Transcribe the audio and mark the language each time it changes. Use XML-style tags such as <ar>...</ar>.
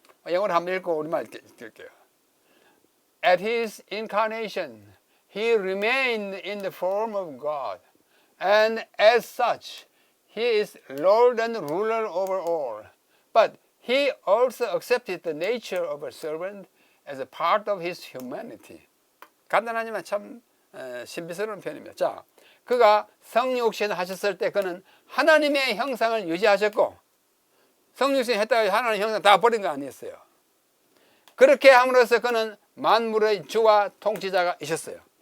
<ko>영어로 한번 읽고 우리말 읽을게요.</ko> <en>At his incarnation, he remained in the form of God, and as such, he is Lord and ruler over all. But he also accepted the nature of a servant as a part of his humanity.</en> <ko>간단하지만 참 신비스러운 표현입니다. 자, 그가 성육신 하셨을 때 그는 하나님의 형상을 유지하셨고 성육신 했다가 하나님의 형상 다 버린 거 아니었어요. 그렇게 함으로써 그는 만물의 주와 통치자가 있었어요.</ko>